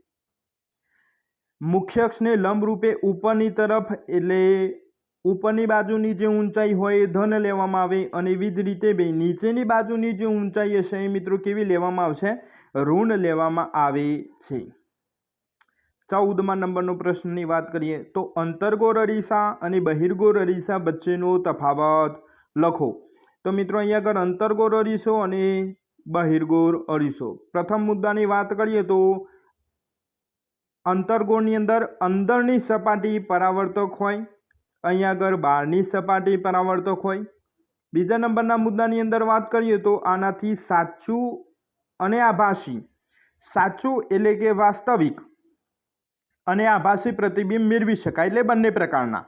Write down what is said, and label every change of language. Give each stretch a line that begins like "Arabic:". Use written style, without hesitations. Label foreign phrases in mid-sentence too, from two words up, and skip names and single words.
Gujarati: મુખ્ય અક્ષને લંબ રૂપે ઉપરની તરફ એટલે ઉપરની બાજુની જે ઊંચાઈ હોય એ ધન લેવામાં આવે, અને એવી જ રીતે ભાઈ નીચેની બાજુની જે ઊંચાઈ હશે એ મિત્રો કેવી લેવામાં આવશે? ઋણ લેવામાં આવે છે। 14મા નંબરનો પ્રશ્નની વાત કરીએ તો અંતર્ગોળ અરીસા અને બહિર્ગોળ અરીસા વચ્ચેનો તફાવત લખો। તો મિત્રો અહીંયા આગળ અંતરગોર અરીસો અને બહિર્ગોર અરીસો। પ્રથમ મુદ્દાની વાત કરીએ તો અંતરગોળની અંદર અંદરની સપાટી પરાવર્તક હોય, अहीं આગળ બહારની સપાટી પરાવર્તક હોય। બીજા નંબરના મુદ્દાની અંદર વાત કરીએ તો આનાથી સાચું અને આભાસી, સાચું એટલે કે વાસ્તવિક અને આભાસી પ્રતિબિંબ મેળવી શકાય, એટલે બંને પ્રકારના।